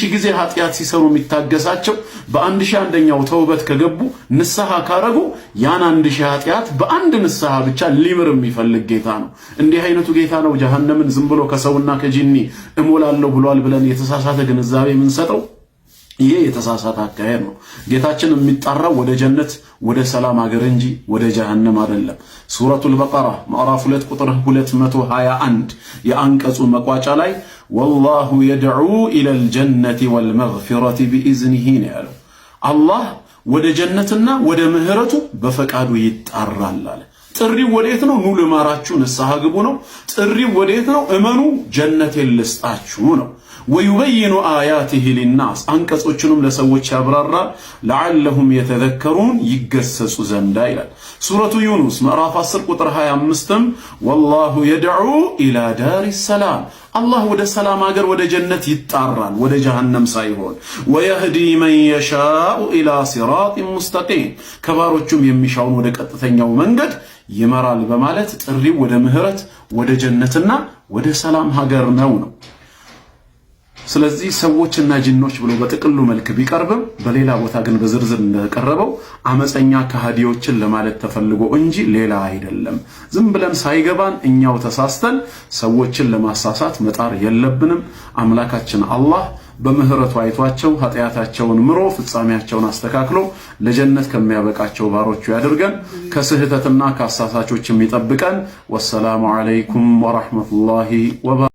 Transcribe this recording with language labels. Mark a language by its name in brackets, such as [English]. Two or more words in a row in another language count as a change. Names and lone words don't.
[Amharic] ጊዜ ኃጢያት ሲሰሩ የሚታገሳቸው በ1001ኛው ተውበት ከገቡ ንስሐ ካረጉ ያን 1000 ኃጢያት በአንድ ንስሐ ብቻ ሊምር የሚፈልግ ጌታ ነው እንዲህ አይነቱ ጌታ ነው ጀሃነምን ዝም ብሎ ከሰውና ከጂኒ እሞላለሁ ብሏል ብለን የተሳሳተ ግንዛቤ የምንሰጠው ይሄ የተሳሳተ አካሄድ ነው ጌታችን የሚጣራው ወደ ጀነት ወደ ሰላም ሀገር እንጂ ወደ ጀሃነም አይደለም ሱረቱል በቀራ ምዕራፍ 2 ቁጥር 221 የአንቀጹ መቋጫ ላይ [Arabic] والله يدعو الى الجنه والمغفره باذنه [Amharic] ያለው አላህ ወደ ጀነትና ወደ ምህረቱ በፈቃዱ ይጣራል አለ ጥሪው ወዴት ነው ኑ ለማራችሁ ንስሐ ግቡ ነው ጥሪው ወዴት ነው እመኑ ጀነት ይልስጣችሁ ነው [Arabic] ويبين آياته للناس [Amharic] አንቀጾቹንም ለሰዎች ያብራራል [Arabic] لعلهم يتذكرون [Amharic] ይገሰጹ ዘንድ ይላል ሱረቱ ዩኑስ ምዕራፍ 10 ቁጥር 25 [Arabic] والله يدعو الى دار السلام [Amharic] አላህ ወደ ሰላም ሀገር ወደ ጀነት ይጣራል ወደ ጀሃነም ሳይሆን [Arabic] ويهدي من يشاء الى صراط مستقيم [Amharic] ከባሮቹም የሚሻውን ወደ ቀጥተኛው መንገድ ይመራል በማለት ጥሪው ወደ ምህረት ወደ ጀነትና ወደ ሰላም ሀገር ነው ስለዚህ ሰዎችና ጂኖች ብሎ በጥቅሉ መልክ ቢቀርብም በሌላ ቦታ ግን በዝርዝር እንደቀረበው አመፀኛ ከሃዲዎችን ለማለት ተፈልጎ እንጂ ሌላ አይደለም። ዝም ብለን ሳይገባን እኛው ተሳስተን ሰዎችን ለማሳሳት መጣር የለብንም። አምላካችን አላህ በምህረቱ አይቷቸው ኃጢአታቸውን ምሮ ፍጻሜያቸውን አስተካክሎ ለጀነት ከሚያበቃቸው ባሮቹ ያድርገን። ከስህተትና ከአሳሳቾች የሚጠብቀን። [Arabic] والسلام عليكم ورحمة الله وبركاته።